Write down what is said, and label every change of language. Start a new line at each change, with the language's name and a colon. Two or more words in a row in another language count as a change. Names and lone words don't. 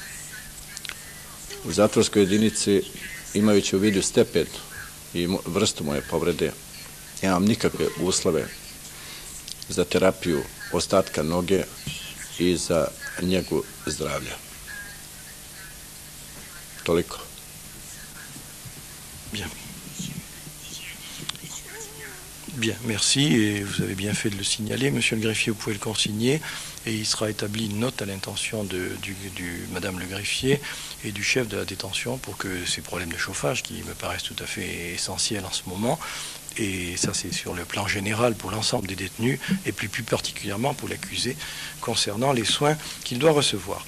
Serbian: U zatvorskoj jedinici, imajući u vidu stepen i vrstu moje povrede, nemam nikakve uslove za terapiju ostatka noge i za njegu zdravlja. Toliko.
French: Bien. Bien, merci, et vous avez bien fait de le signaler. Monsieur le greffier, vous pouvez le consigner, et il sera établi une note à l'intention de Madame le greffier et du chef de la détention pour que ces problèmes de chauffage, qui me paraissent tout à fait essentiels en ce moment, et ça c'est sur le plan général pour l'ensemble des détenus, et plus particulièrement pour l'accusé, concernant les soins qu'il doit recevoir.